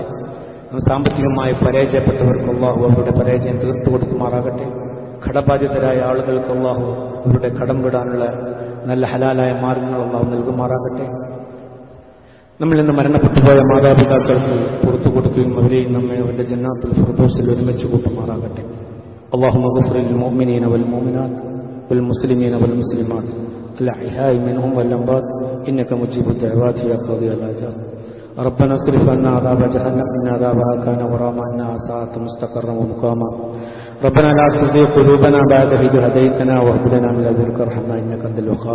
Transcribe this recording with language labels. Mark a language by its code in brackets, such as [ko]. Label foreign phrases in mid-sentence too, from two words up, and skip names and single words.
[ml] സാമ്പത്തികമായി പരാജയപ്പെട്ടവർക്ക് അല്ലാഹു അവരുടെ പരാജയം തീർത്തു കൊടുക്കുമാറാകട്ടെ. കടബാധിതരായ ആളുകൾക്ക് അല്ലാഹു അവരുടെ കടം വിടാനുള്ള നല്ല ഹലാലായ മാർഗങ്ങൾ അല്ലാഹു നൽകുമാറാകട്ടെ. നമ്മിൽ നിന്ന് മരണപ്പെട്ടുപോയ മാതാപിതാക്കൾക്ക് പുറത്തു കൊടുക്കുകയും അവരെയും നമ്മെ അവരുടെ ജന്നാത്തുൽ ഫിർദൗസിൽ ഒരുമിച്ച് കൂട്ടുമാറാകട്ടെ. [ar] اللهم اغفر للمؤمنين والمؤمنات والمسلمين والمسلمات الأحياء منهم والأموات إنك مجيب الدعوات يا قاضي الحاجات. ربنا اصرف عنا عذاب جهنم إن عذابها كان غراما إنها ساءت مستقرا ومقاما. ربنا لا تزغ قلوبنا بعد إذ هديتنا وهب لنا من لدنك رحمة إنك أنت الوهاب.